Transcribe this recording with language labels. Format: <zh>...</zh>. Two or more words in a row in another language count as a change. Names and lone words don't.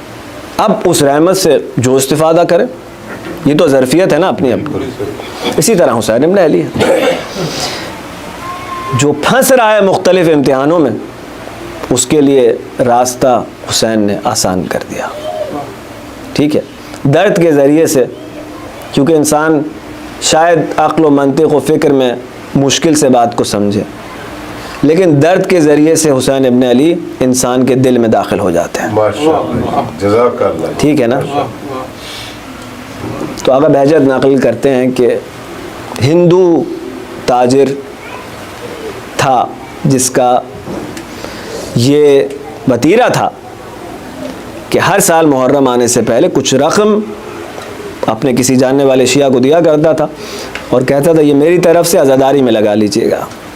<ur>اب اس رحمت سے جو استفادہ کرے، یہ تو ظرفیت ہے نا اپنی اپنی. اسی طرح حسین ابن علی ہے جو پھنس رہا ہے مختلف امتحانوں میں، اس کے لیے راستہ حسین نے آسان کر دیا. ٹھیک ہے، درد کے ذریعے سے، کیونکہ انسان شاید عقل و منطق و فکر میں مشکل سے بات کو سمجھے، لیکن درد کے ذریعے سے حسین ابن علی انسان کے دل میں داخل ہو جاتے ہیں.</ur> <ar>جزاک اللہ.</ar> <ur>ٹھیک ہے نا. تو آقا بہجت نقل کرتے ہیں کہ ہندو تاجر تھا جس کا یہ وتیرہ تھا کہ ہر سال محرم آنے سے پہلے کچھ رقم اپنے کسی جاننے والے شیعہ کو دیا کرتا تھا اور کہتا تھا یہ میری طرف سے عزاداری میں لگا لیجئے گا.</ur>